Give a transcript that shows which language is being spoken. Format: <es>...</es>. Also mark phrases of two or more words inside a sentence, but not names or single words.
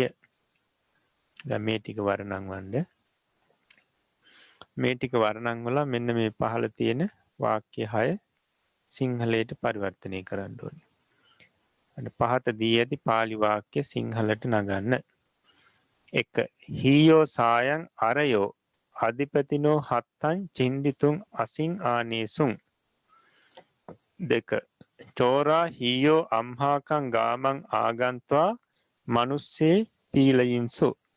<si>දැන් මේ ටික වර්ණම් වන්න. මේ ටික වර්ණම් වල මෙන්න මේ පහළ තියෙන වාක්‍ය 6 සිංහලයට පරිවර්තනය කරන්න ඕනේ. අන්න පහත දී ඇති පාලි වාක්‍ය සිංහලට නගන්න.</si> <pi>1 හීයෝ සායන් අරයෝ අධිපතිනෝ හත්තං චින්දිතුන් අසින් ආනේසුන්. 2 චෝරා හීයෝ අම්හාකං ගාමං ආගන්ත්වා මනුස්සේ පීලයින්සු.</pi>